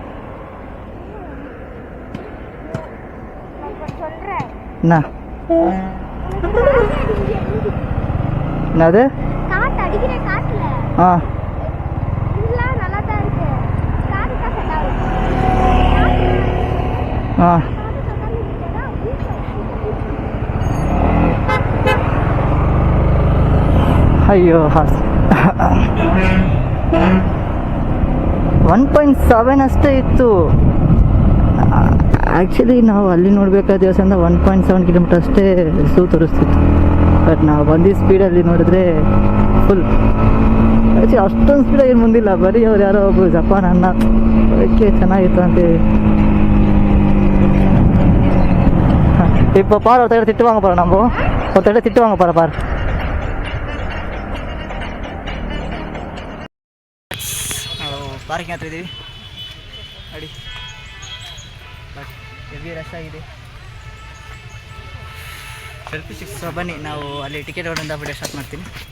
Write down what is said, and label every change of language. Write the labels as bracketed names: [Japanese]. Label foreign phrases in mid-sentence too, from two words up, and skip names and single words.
[Tamil] என்ன என்னது? [Kannada] ஆ ஆ ಅಯ್ಯೋ 1.7 ಅಷ್ಟೇ ಇತ್ತು. ಆ್ಯಕ್ಚುಲಿ ನಾವು ಅಲ್ಲಿ ನೋಡಬೇಕಾದ ದೇವಸ್ಥಾನದ 1.7 ಕಿಲೋಮೀಟರ್ ಅಷ್ಟೇ ಝೂ ತೋರಿಸ್ತಿತ್ತು. ಬಟ್ ನಾವು ಬಂದಿದ್ದ ಸ್ಪೀಡಲ್ಲಿ ನೋಡಿದ್ರೆ ಫುಲ್. ಆ್ಯಕ್ಚುಲಿ ಅಷ್ಟೊಂದು ಸ್ಪೀಡಾಗಿ ಏನು ಮುಂದಿಲ್ಲ, ಬರೀ ಅವ್ರು ಯಾರೋ ಒಬ್ಬರು ಜಪಾನ್ ಅಣ್ಣ ಅದಕ್ಕೆ ಚೆನ್ನಾಗಿತ್ತು ಅಂತೇಳಿ. [Tamil] இப்போ பாரு ஒருத்தர் திட்டு வாங்க போகிறோம், நம்ம ஒருத்தர் திட்டு வாங்க போகிற பாரு. [Kannada] ಪಾರ್ಕಿಂಗ್ ಹತ್ರ ಇದ್ದೀವಿ ನೋಡಿ, ಬಟ್ [English] heavy rush [Kannada] ಆಗಿದೆ. ಸೊ ಬನ್ನಿ ನಾವು ಅಲ್ಲಿ ಟಿಕೆಟ್ ಹೊಡೆದ [English] video start [Kannada] ಮಾಡ್ತೀನಿ.